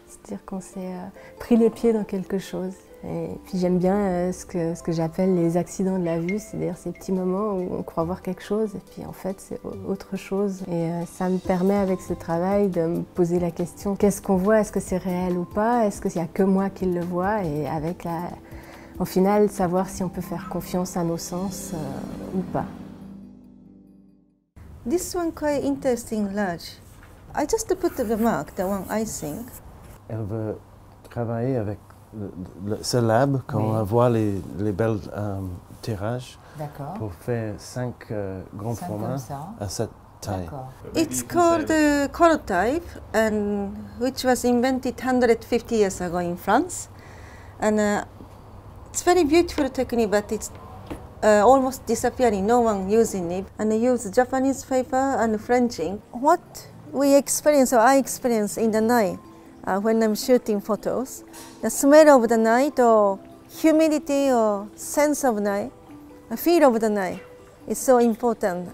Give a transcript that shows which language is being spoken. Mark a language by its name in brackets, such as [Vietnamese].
[French] C'est-à-dire qu'on s'est pris les pieds dans quelque chose. Et puis j'aime bien ce que j'appelle les accidents de la vue, c'est-à-dire ces petits moments où on croit voir quelque chose et puis en fait c'est autre chose. Et ça me permet avec ce travail de me poser la question, qu'est-ce qu'on voit, est-ce que c'est réel ou pas, est-ce qu'il n'y a que moi qui le vois et avec au final savoir si on peut faire confiance à nos sens ou pas. [English] This one quite interesting large. I just put the remark, the one I think. [French] Elle veut travailler avec ce lab, quand on voit les belles tirages, pour faire 5 grands formats à cette taille. [English] It's called Colotype, and which was invented 150 years ago in France. And it's very beautiful technique, but it's almost disappearing, no one using it. And they use Japanese paper and French ink. What we experience, or I experience in the night, when I'm shooting photos, the smell of the night or humidity or sense of night, the feel of the night is so important.